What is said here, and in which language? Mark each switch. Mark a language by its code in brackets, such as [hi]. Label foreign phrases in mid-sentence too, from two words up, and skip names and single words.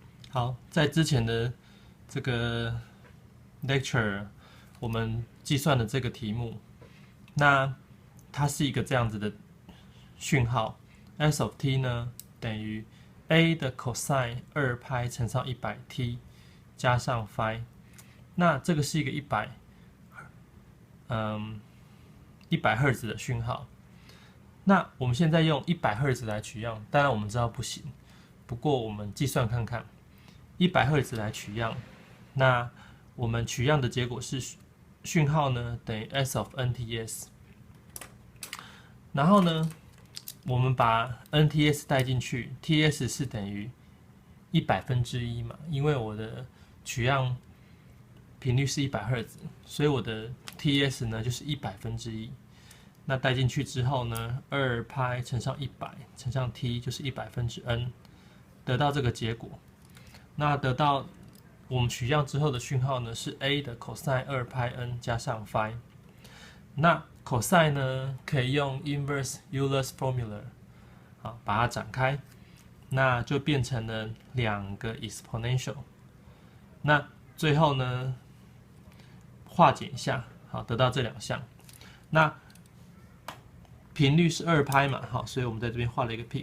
[zh] 好，在之前的這個 lecture， 我們計算的這個題目，那它是一個這樣子的訊號 ， [en] s of t [zh] 呢等於 a 的 cosine 2π 乘上 100t 加上 phi， 那這個是一個100赫茲的訊號。那我們现在用100赫茲來取樣，當然我們知道不行，不過我們計算看看。100赫茲來取樣，那我們取樣的結果是訊號呢等於 [en] s of nts， [zh] 然後呢，我們把 nts 帶進去 ，ts 是等於1/100嘛，因為我的取樣頻率是100赫茲，所以我的 ts 呢就是1/100。那帶進去之後呢，2π乘上100乘上 t 就是 100/n， 得到這個結果。那得到我們取樣之後的訊號呢是 a 的 cosine 2πn 加上 phi。那 cosine 呢可以用 [en] inverse Euler's formula， [zh] 好，把它展開，那就變成了2個 exponential。那最後呢化簡一下，好，得到這兩項。那頻率是2π嘛，好，所以我們在這邊畫了一個 peak。